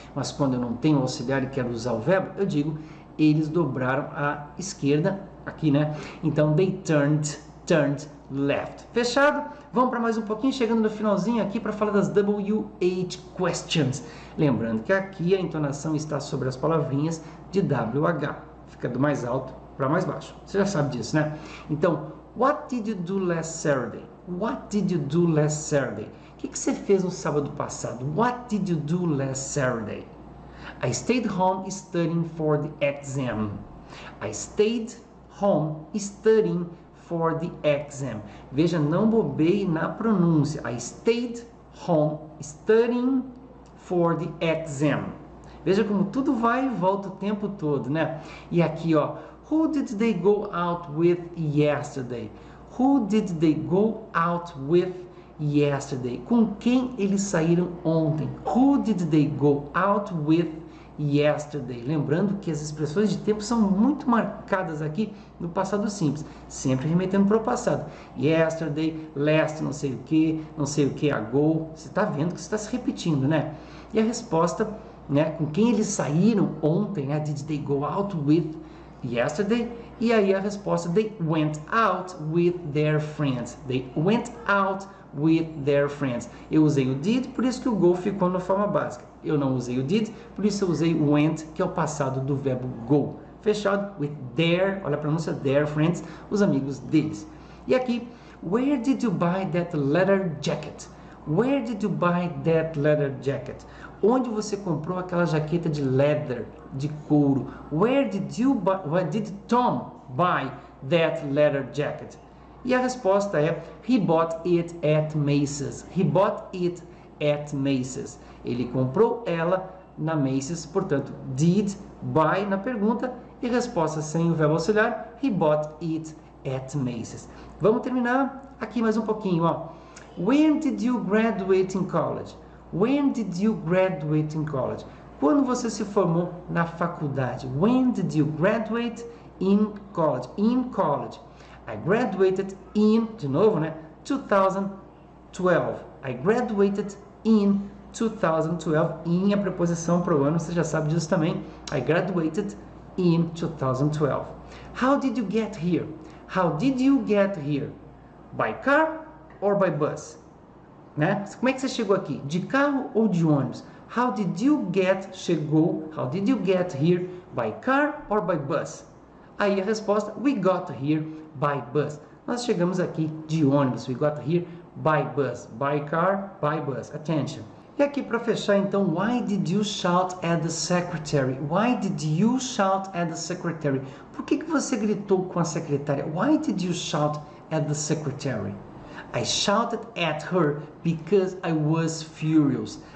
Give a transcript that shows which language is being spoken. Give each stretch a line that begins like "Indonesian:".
Portuguese: Mas quando eu não tenho auxiliar e quero usar o verbo, eu digo, eles dobraram à esquerda, aqui, né?
English: Então, they turned left. Fechado?
Portuguese: Vamos para mais um pouquinho, chegando no finalzinho aqui para falar das WH questions. Lembrando que aqui a entonação está sobre as palavrinhas de WH. Fica do mais alto para mais baixo. Você já sabe disso, né?
English: Então, what did you do last Saturday? What did you do last Saturday?
Portuguese: O que você fez no sábado passado?
English: What did you do last Saturday? I stayed home studying for the exam. I stayed home studying for the exam.
Portuguese: Veja, não bobei na pronúncia.
English: I stayed home studying for the exam.
Portuguese: Veja como tudo vai e volta o tempo todo, né? E aqui, ó,
English: who did they go out with yesterday? Who did they go out with yesterday?
Portuguese: Com quem eles saíram ontem?
English: Who did they go out with yesterday?
Portuguese: Lembrando que as expressões de tempo são muito marcadas aqui no passado simples, sempre remetendo para o passado.
English: Yesterday, last,
Portuguese: não sei o que, ago. Você está vendo que você está se repetindo, né? E a resposta, né? Com quem eles saíram ontem, né?
English: Did they go out with yesterday?
Portuguese: E aí a resposta,
English: they went out with their friends. They went out with their friends.
Portuguese: Eu usei o did, por isso que o go ficou na forma básica. Eu não usei o did, por isso eu usei o went, que é o passado do verbo go. Fechado?
English: With their,
Portuguese: olha a pronúncia,
English: their friends,
Portuguese: os amigos deles. E aqui,
English: where did you buy that leather jacket? Where did you buy that leather jacket?
Portuguese: Onde você comprou aquela jaqueta de leather, de couro?
English: Where did Tom buy that leather jacket?
Portuguese: E a resposta é,
English: he bought it at Macy's. He bought it at Macy's.
Portuguese: Ele comprou ela na Macy's, portanto,
English: did buy
Portuguese: na pergunta e resposta sem o verbo auxiliar,
English: he bought it at Macy's.
Portuguese: Vamos terminar aqui mais um pouquinho, ó.
English: When did you graduate in college? When did you graduate in college?
Portuguese: Quando você se formou na faculdade?
English: When did you graduate in college? In college. I graduated in,
Portuguese: de novo, né?
English: 2012. I graduated in 2012.
Portuguese: In a preposição pro ano, você já sabe disso também.
English: I graduated in 2012. How did you get here? How did you get here? By car or by bus? Né?
Portuguese: Como é que você chegou aqui? De carro ou de ônibus?
English: How did you get, chegou, how did you get here? By car or by bus?
Portuguese: Aí a resposta,
English: we got here by bus.
Portuguese: Nós chegamos aqui de ônibus,
English: we got here by bus. By car, by bus. Attention.
Portuguese: E aqui para fechar então,
English: why did you shout at the secretary? Why did you shout at the secretary?
Portuguese: Por que você gritou com a secretária?
English: Why did you shout at the secretary? I shouted at her because I was furious.